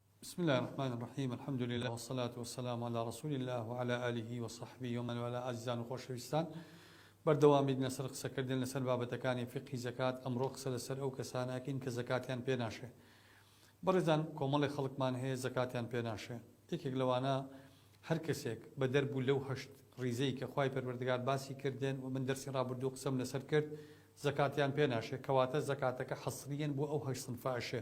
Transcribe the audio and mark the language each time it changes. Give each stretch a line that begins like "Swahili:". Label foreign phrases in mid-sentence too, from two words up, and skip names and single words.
Arabic: بسم الله الرحمن الرحيم الحمد لله والصلاة والسلام على رسول الله وعلى آله وصحبه ومن والاه
Central Kurdish: عزيزان وخۆشەویستان بەردەوامی لەسەر قسەکردن لەسەر بابەتەکانی فقهی زەکات ئەمڕۆ قسە لەسەر ئەو کەسانەکەین کە زەکاتیان پێ ناشێ. بەڕێزان کۆمەڵی خەڵکمان هەیە زەکاتیان پێ ناشێ. یەکێک لەوانە هەر کەسێک بە دەربوو لەو هەشت ڕیزەی کە خوای پەروەردگار باسی کردێن و من دەرسی ڕابردوو قسەم لەسەر کرد زەکاتیان پێ ناشێ کەواتە زەکاتەکە حەسریەن بۆ ئەو هەشت سنفاشێ.